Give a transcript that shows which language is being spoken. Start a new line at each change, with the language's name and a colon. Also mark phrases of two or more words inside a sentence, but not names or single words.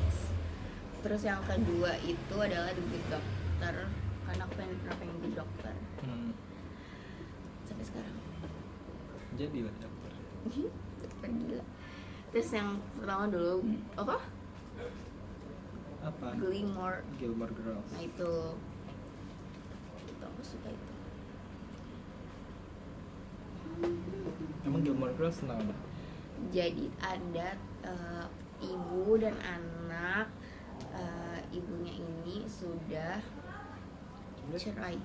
Indonesian: Terus yang kedua itu adalah The Good Doctor, karena aku pengen jadi dokter sampai sekarang. Jadi lah dokter. Dokter gila. Terus yang pertama dulu apa? Apa? Gilmore. Gilmore Girls. Nah itu aku suka itu. Emang Gilmore Girls tentang apa? Jadi ada ibu dan anak. Ibunya ini sudah cerai.